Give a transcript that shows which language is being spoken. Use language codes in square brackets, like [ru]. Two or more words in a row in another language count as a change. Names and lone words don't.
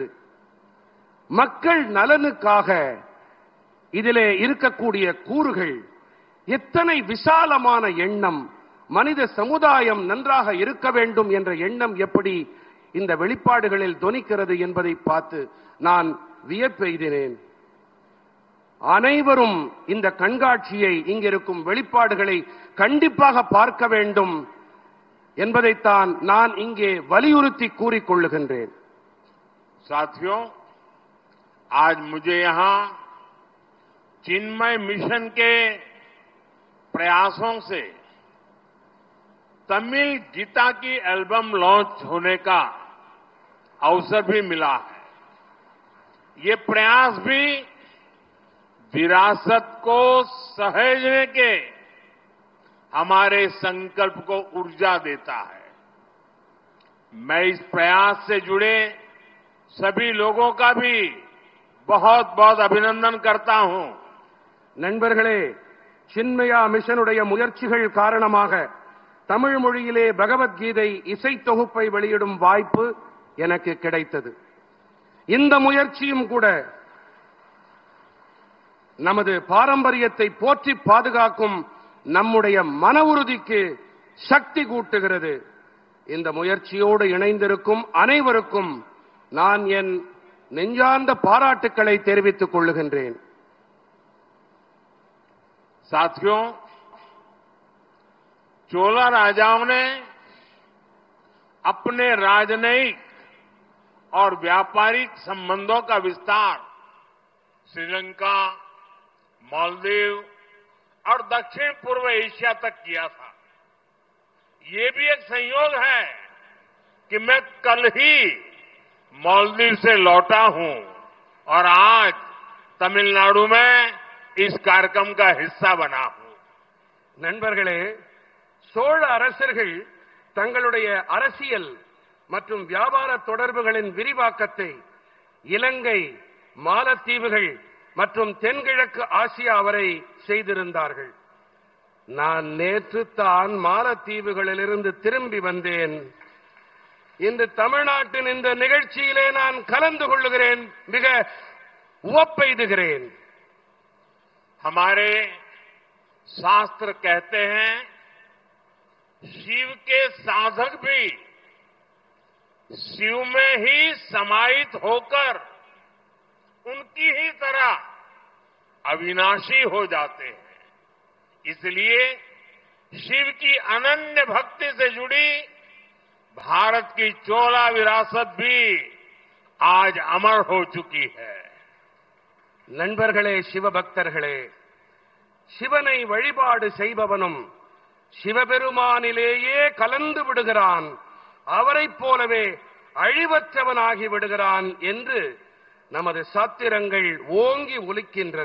[ta] மக்கள் நலனுக்காக இதிலே இருக்கக்கூடிய கூறுகள் எத்தனை விசாலமான எண்ணம், மனித சமுதாயம் நன்றாக இருக்க வேண்டும் என்ற எண்ணம் எப்படி இந்த வெளிப்பாடுகளில் தொனிக்கிறது என்பதை பார்த்து நான் வியப்பெய்தினேன். அனைவரும் இந்த கண்காட்சியை, இங்கிருக்கும் வெளிப்பாடுகளை கண்டிப்பாக பார்க்க வேண்டும் என்பதைத்தான் நான் இங்கே வலியுறுத்தி கூறிக்கொள்ளுகின்றேன். [hi] साथियों, आज मुझे यहां चिन्मय मिशन के प्रयासों से तमिल गीता की एल्बम लॉन्च होने का अवसर भी मिला है। ये प्रयास भी विरासत को सहेजने के हमारे संकल्प को ऊर्जा देता है। मैं इस प्रयास से जुड़े सभी लोगों का भी बहुत बहुत अभिनंदन करता हूं। [ta] நண்பர்களே, சின்மயா மிஷனுடைய முயற்சிகள் காரணமாக தமிழ் மொழியிலே பகவத்கீதை இசை தொகுப்பை வெளியிடும் வாய்ப்பு எனக்கு கிடைத்தது. இந்த முயற்சியும் கூட நமது பாரம்பரியத்தை போற்றி பாதுகாக்கும் நம்முடைய மன உறுதிக்கு சக்தி கூட்டுகிறது. இந்த முயற்சியோடு இணைந்திருக்கும் அனைவருக்கும் நான் என் நெஞ்சார்ந்த பாராட்டுக்களை தெரிவித்துக் கொள்ளுகின்றேன். [hi] साथियों, चोला राजाओं ने अपने राजनयिक और व्यापारिक संबंधों का विस्तार श्रीलंका, मालदीव और दक्षिण पूर्व एशिया तक किया था। ये भी एक संयोग है कि मैं कल ही मालदीव से लौटा हूं और आज तमिलनाडु में इस कार्यक्रम का हिस्सा बना हूं. [ta] நண்பர்களே, சோழ அரசர்கள் தங்களுடைய அரசியல் மற்றும் வியாபார தொடர்புகளின் விரிவாக்கத்தை இலங்கை, மாலத்தீவுகள் மற்றும் தென்கிழக்கு ஆசியா வரை செய்திருந்தார்கள். நான் நேற்று தான் மாலத்தீவுகளிலிருந்து திரும்பி வந்தேன். இன்று தமிழ்நாட்டின் இந்த நிகழ்ச்சியிலே நான் கலந்து கொள்ளுகிறேன். மிக உவப்பெய்துகிறேன். [hi] हमारे शास्त्र कहते हैं शिव के साधक भी शिव में ही समाहित होकर उनकी ही तरह अविनाशी हो जाते हैं. इसलिए शिव की अनन्य भक्ति से जुड़ी भारत की चोला विरासत भी आज अमर हो चुकी है. [ta] நண்பர்களே, சிவபக்தர்களே, சிவனை வழிபாடு செய்பவனும் சிவபெருமானிலேயே கலந்து விடுகிறான், அவரைப் போலவே அழிவற்றவனாகி விடுகிறான் என்று நமது சாத்திரங்கள் ஓங்கி ஒலிக்கின்றன.